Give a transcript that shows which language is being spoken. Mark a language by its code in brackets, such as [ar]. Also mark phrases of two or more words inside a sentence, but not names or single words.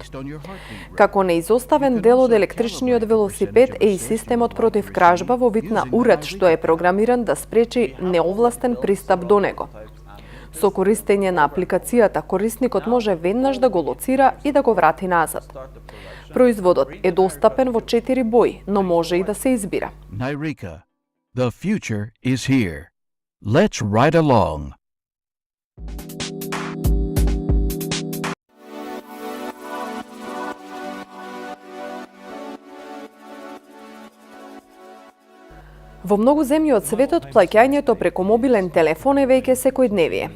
[mk] Како неизоставен дел од електричниот велосипед е и системот против кражба во вид на уред што е програмиран да спречи неовластен пристап до него. Со користење на апликацијата, корисникот може веднаш да го лоцира и да го врати назад. Производот е достапен во 4 бои, но може и да се избира. [en] Nyrika, the future is here. Let's ride along. [mk] Во многу земји од светот, плаќањето преку мобилен телефон е веќе секојдневие.